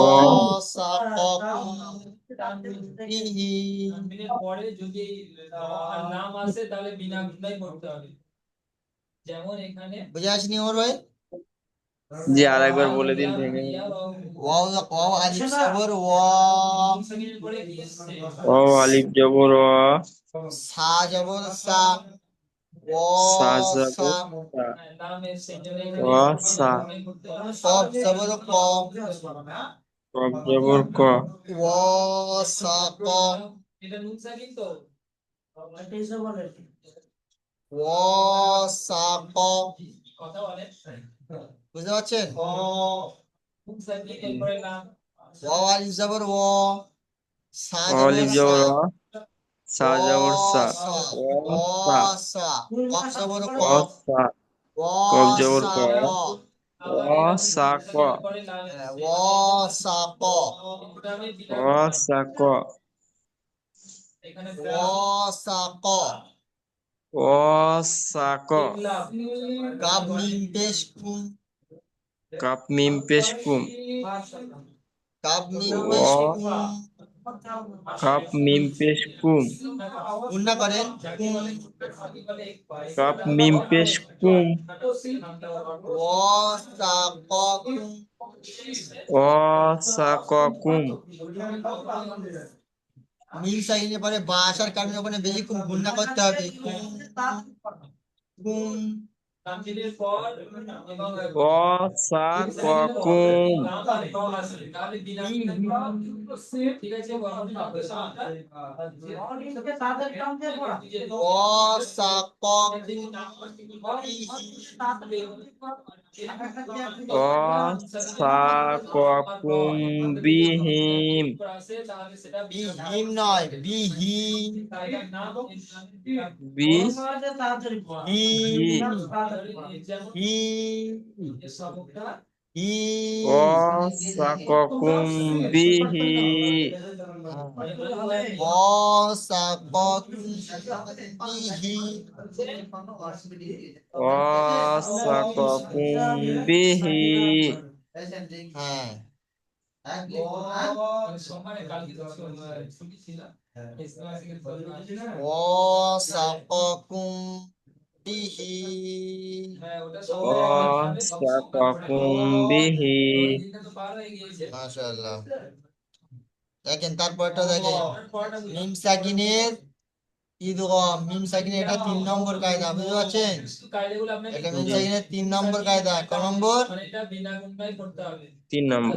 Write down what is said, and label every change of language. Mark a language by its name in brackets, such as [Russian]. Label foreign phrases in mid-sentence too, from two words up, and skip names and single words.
[Bangla] ওয়াসাকাকুম বিহি, বুঝে আসেনি ওর ভাই? জি আর একবার বলে দিন ভেঙে ভেঙে। ওয়াও, ওয়াও আলিফ জবর অ আলিফ জবর অ, সা জবর সা, সা ওয়াসা, জবর সা, অ সা, কফ জবর ক, কব জবর ক, ওয়াসাক, ওয়াসাক, বুঝতে পারছেন? ওয়াও আলিফ জবর সা অ জবর আলিফ সা, জবর অ, সা জবর সা, ওয়াসা, অ সা, ওয়াসা, কফ জবর ক, অ সা, কব জবর ক, ওয়াসাক, অ সা ক, ওয়াসাক, অ সা ক, ওয়াসাক, অ সা ক, কাব মিম পেশ কুম, কাপ মিম পেশ কুম, কাব মিম পেশ অ কুম, কাপ মিম পেশ কুম, গুণনা করেন, কুম, কাপ মিম পেশ কুম, ওয়াসাক কুম, অ সা ক কুম, মিম সাইনের পরে বা আসার কারণে ওখানে বেশিক্ষণ গুণনা করতে হবে, কুম, কুম, তানবিনের পর এবং ক সা ক কুম তাহলে বিনা ঠিক আছে ক সা ক ক সা ক কুম বিহিম বিহিম নয় বিহি বি হি হি হি হি ক সা ক কুম বিহি ক সা ক বিহি ক সা ক কুম বিহি হ্যাঁ ক সা ক কুম বিহি ক সা ক কুম বিহি মাশাআল্লাহ। দেখেন তারপরটা দেখেন মিম সাকিনের ঈদগম মিম সাকিনের এটা 3 নম্বর কায়দা বুঝতে পারছেন এটা মিম জি সাকিনের 3 নম্বর কায়দা ক নম্বর 3 নম্বর